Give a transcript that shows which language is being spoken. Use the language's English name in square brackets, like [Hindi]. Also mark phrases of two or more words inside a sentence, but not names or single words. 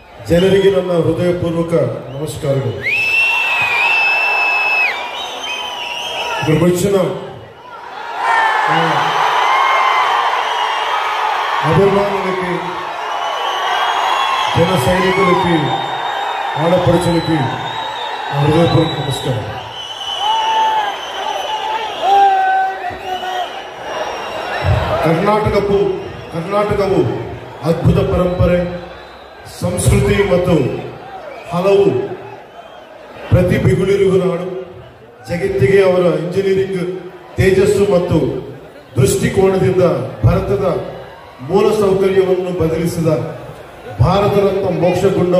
[Kannada] ಜನರಿಗೆ ನನ್ನ ಹೃದಯಪೂರ್ವಕ ನಮಸ್ಕಾರಗಳು. [Telugu] వచ్చిన అభిమానులకి, జన సైనికులకి, ఆడపడుచులకి హృదయపూర్వక నమస్కారం. [Kannada] ಕರ್ನಾಟಕವು ಅದ್ಭುತ ಪರಂಪರೆ, ಸಂಸ್ಕೃತಿ ಮತ್ತು ಹಲವು ಪ್ರತಿಭೆಗಳಿರುವ ನಾಡು. ಜಗತ್ತಿಗೆ ಅವರ ಇಂಜಿನಿಯರಿಂಗ್ ತೇಜಸ್ಸು ಮತ್ತು ದೃಷ್ಟಿಕೋನದಿಂದ ಭಾರತದ ಮೂಲಸೌಕರ್ಯವನ್ನು ಬದಲಿಸಿದ ಭಾರತ ರತ್ನ ಮೋಕ್ಷಗುಂಡಂ